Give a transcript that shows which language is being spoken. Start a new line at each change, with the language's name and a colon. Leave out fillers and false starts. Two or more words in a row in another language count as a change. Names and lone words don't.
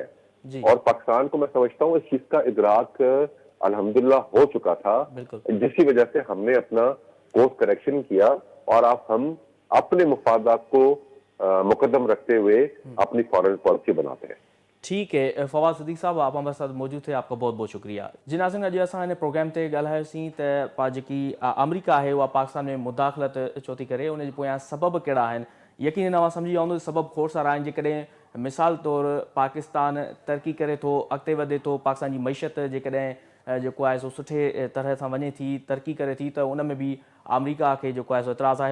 Urdu: اور پاکستان کو میں سمجھتا ہوں اس چیز کا ادراک الحمدللہ ہو چکا تھا, جس کی وجہ سے ہم نے اپنا کورس کریکشن کیا اور ہم اپنے مفادات کو مقدم رکھتے ہوئے اپنی
English: foreign policy
Urdu: بناتے ہیں. ٹھیک ہے. فواد صدیق صاحب آپ ہمارے ساتھ موجود تھے, آپ کا بہت بہت شکریہ. جی ناظرین,
Sindhi: اج اساں پروگرام تے ڳالهاयोसीं त जेकी अमरीका आहे उहा पाकिस्तान में मुदाख़लत छो थी करे, उन जे पोयां सबब कहिड़ा आहिनि. यकीनन तव्हां सम्झी विया हूंदो सबब खोड़ सारा आहिनि. जेकॾहिं मिसाल तौरु पाकिस्तान तरक़ी करे थो, अॻिते वधे थो, पाकिस्तान जी मईशत जेकॾहिं जेको आहे सो सुठे तरह सां वञे थी, तरक़ी करे थी, त उन में बि अमरीका खे जेको आहे सो एतिराज़ु आहे.